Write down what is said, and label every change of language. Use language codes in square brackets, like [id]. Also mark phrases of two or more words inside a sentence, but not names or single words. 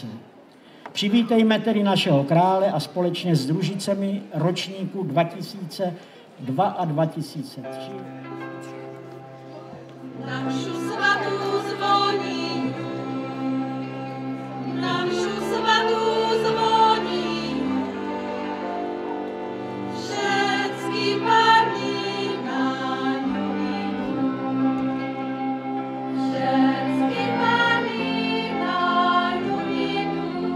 [cs] Přivítejme tedy našeho krále a společně s družicemi ročníků 2002 a 2003. [sk] Na mšu svatú zvoní, na mšu svatú zvoní, všetky pani na ňu idú. Všetky pani na ňu idú.